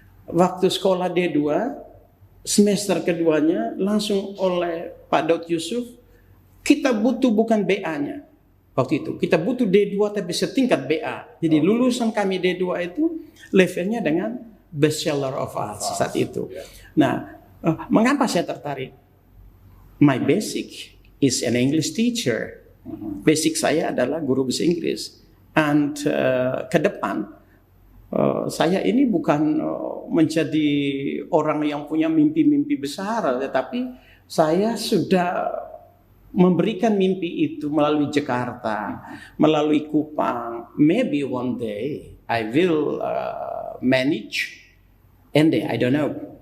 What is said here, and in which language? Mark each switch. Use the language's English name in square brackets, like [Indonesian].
[Indonesian] Waktu sekolah D2, semester keduanya langsung oleh Pak Daud Yusuf, kita butuh bukan BA-nya. Waktu itu kita butuh D2 tapi setingkat BA. Jadi lulusan kami D2 itu levelnya dengan Bachelor of Arts saat itu. Nah, mengapa saya tertarik? [English] My basic is an English teacher. [Indonesian] Basic saya adalah guru bahasa Inggris. [English] And [Indonesian] ke depan saya ini bukan menjadi orang yang punya mimpi-mimpi besar, tetapi saya sudah memberikan mimpi itu melalui Jakarta, melalui Kupang. [English] Maybe one day I will manage, and I don't know.